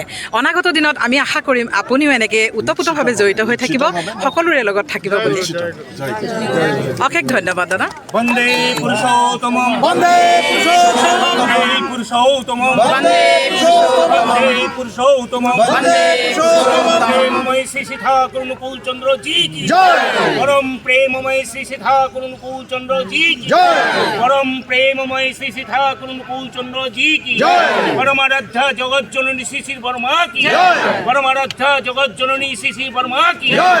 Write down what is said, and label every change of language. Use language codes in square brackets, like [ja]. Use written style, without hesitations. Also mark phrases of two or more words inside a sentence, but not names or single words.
[as] অনাগত দিনত আমি আশা কৰিম আপুনিও এনেকৈ ওতপ্ৰোতভাৱে জড়িত হৈ থাকিব, সকলোৰে লগত থাকিব বুলি। অশেষ ধন্যবাদ দাদা। বন্দে পুৰুষোত্তমম, বন্দে পুৰুষোত্তমম, বন্দে পুৰুষোত্তমম, বন্দে প্রেমময় শ্রী শ্রী ঠাকুর অনুকূল চন্দ্র [hi] जी की जय। [as] পরম প্রেমময় শ্রী শ্রী ঠাকুর অনুকূল চন্দ্র [hi] जी की जय। [as] পরম প্রেমময় শ্রী শ্রী ঠাকুর অনুকূল চন্দ্র [hi] जी की जय। [as] পরমারাধ্যা জগৎ জননী শ্রী শ্রী বর্মা [hi] की जय। [as] পরমারাধ্যা জগৎ জননী শ্রী শ্রী বর্মা [hi] की जय।